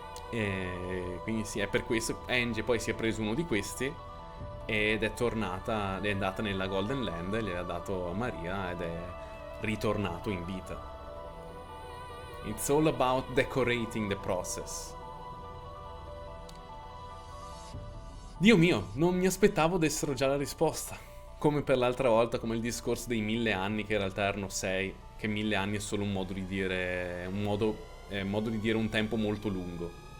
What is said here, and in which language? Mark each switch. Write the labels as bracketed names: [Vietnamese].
[Italian] E quindi sì, è per questo Angie poi si è preso uno di questi ed è andata nella Golden Land, gliel'ha dato a Maria ed è ritornato in vita. [English] It's all about decorating the process. [Italian] Dio mio, non mi aspettavo dessero già la risposta. Come per l'altra volta, come il discorso dei 1000 anni, che in realtà erano 6, che 1000 anni è solo un modo di dire un tempo molto lungo.